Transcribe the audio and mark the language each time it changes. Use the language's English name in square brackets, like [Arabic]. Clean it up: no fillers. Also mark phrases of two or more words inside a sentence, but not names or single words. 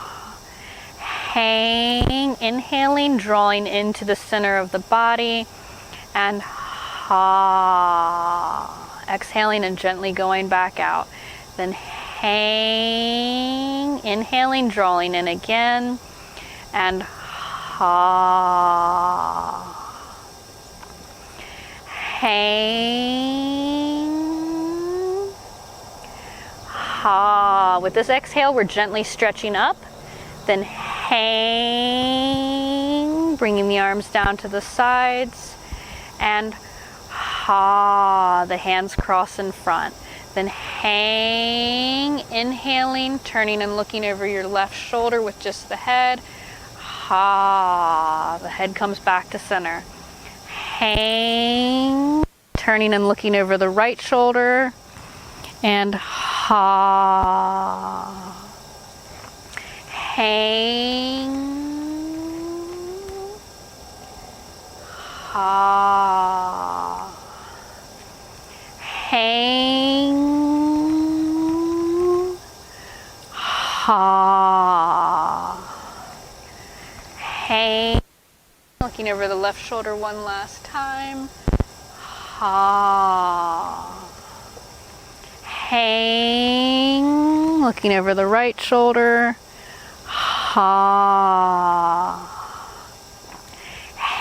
[English] Hang, inhaling, drawing into the center of the body, and ha. Exhaling and gently going back out. Then hang, inhaling, drawing in again, and ha. Hang, ha. With this exhale, we're gently stretching up. Then hang, bringing the arms down to the sides, and ha. The hands cross in front. Then hang, inhaling, turning and looking over your left shoulder with just the head. Ha. The head comes back to center. Hang, turning and looking over the right shoulder, and ha. Hang, ha. Hang, ha. Hang. Looking over the left shoulder one last time. Ha. Hang. Looking over the right shoulder. Ha. Hang.